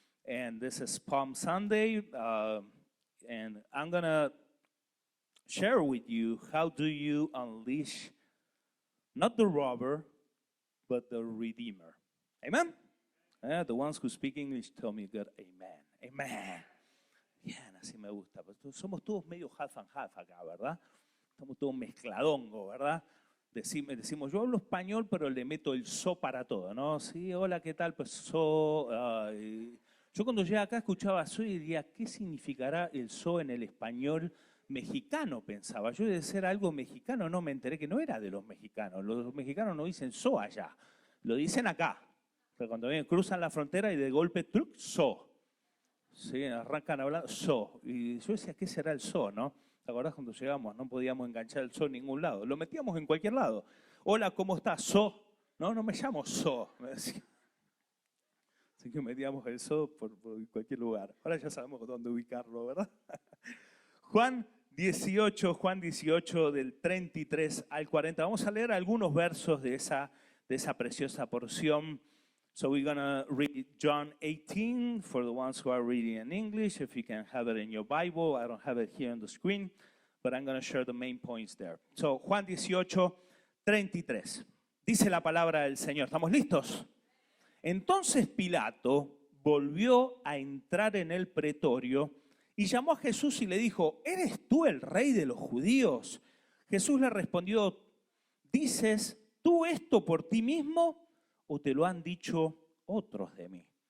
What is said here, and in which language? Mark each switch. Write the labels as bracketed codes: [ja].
[en] And this is Palm Sunday, and I'm gonna share with you how do you unleash not the robber, but the redeemer. Amen? The ones who speak English tell me good amen. [es] Amen. Bien, así me gusta. Somos todos medio [en] half and half [es] acá, ¿verdad? Estamos todos mezcladongos, ¿verdad? Decimos, yo hablo español, pero le meto el so para todo, ¿no? Sí, hola, ¿qué tal? Pues so. Yo cuando llegué acá escuchaba so y diría, ¿qué significará el so en el español mexicano? Pensaba. Yo de ser algo mexicano, no me enteré que no era de los mexicanos. Los mexicanos no dicen so allá, lo dicen acá. Pero cuando cruzan la frontera y de golpe, truc, so. Sí, arrancan hablando, so. Y yo decía, ¿qué será el so, no? ¿Te acordás cuando llegamos? No podíamos enganchar el so en ningún lado. Lo metíamos en cualquier lado. Hola, ¿cómo estás? So. No, no me llamo so. Me decía. Así que metíamos el so por cualquier lugar. Ahora ya sabemos dónde ubicarlo, ¿verdad? Juan 18 del 33 al 40. Vamos a leer algunos versos de esa preciosa porción. [en] So we're going to read John 18 for the ones who are reading in English. If you can have it in your Bible. I don't have it here on the screen, but I'm going to share the main points there. So Juan 18:33. [es] Dice la palabra del Señor. ¿Estamos listos? Entonces Pilato volvió a entrar en el pretorio y llamó a Jesús y le dijo, ¿eres tú el rey de los judíos? Jesús le respondió, ¿dices tú esto por ti mismo o te lo han dicho otros de mí?